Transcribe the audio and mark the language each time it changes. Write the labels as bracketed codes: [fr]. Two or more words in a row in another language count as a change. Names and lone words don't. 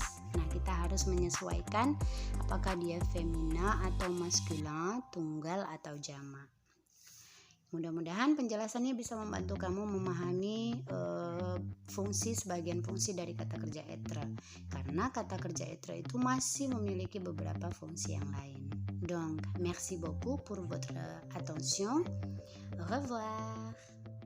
[id] Nah, kita harus menyesuaikan apakah dia femina atau maskulin, tunggal atau jamak. Mudah-mudahan penjelasannya bisa membantu kamu memahami sebagian fungsi dari kata kerja être. Karena kata kerja être itu masih memiliki beberapa fungsi yang lain. [fr] Donc, merci beaucoup pour votre attention. Au revoir.